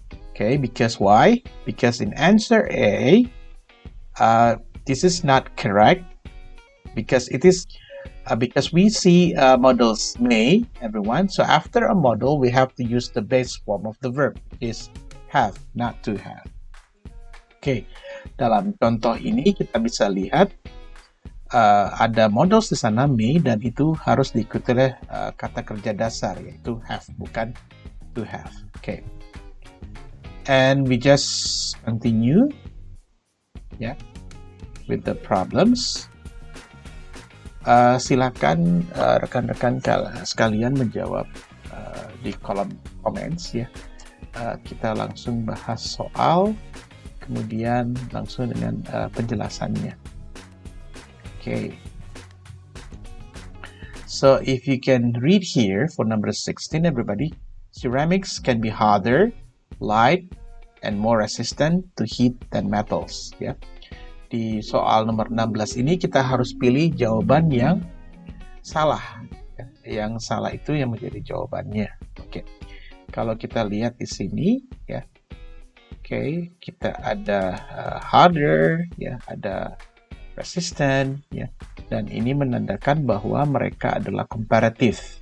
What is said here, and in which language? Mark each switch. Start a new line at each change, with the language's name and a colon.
English: Okay, because why? Because in answer A, this is not correct, because it is because we see modals may, everyone. So after a modal, we have to use the base form of the verb, is have, not to have.
Indonesian: Oke, dalam contoh ini kita bisa lihat ada modals di sana may, dan itu harus diikuti oleh kata kerja dasar, yaitu have, bukan to have.
English: Okay, and we just continue with the problems.
Indonesian: Silakan rekan-rekan sekalian menjawab di kolom comments ya. Kita langsung bahas soal, kemudian langsung dengan penjelasannya.
English: Okay. So if you can read here for number 16, everybody, ceramics can be harder, light, and more resistant to heat than metals.
Indonesian: Ya. Di soal nomor 16 ini kita harus pilih jawaban yang salah. Ya. Yang salah itu yang menjadi jawabannya. Oke. Kalau kita lihat di sini, ya. Oke, kita ada harder, ya, ada resistant, ya, dan ini menandakan bahwa mereka adalah comparative.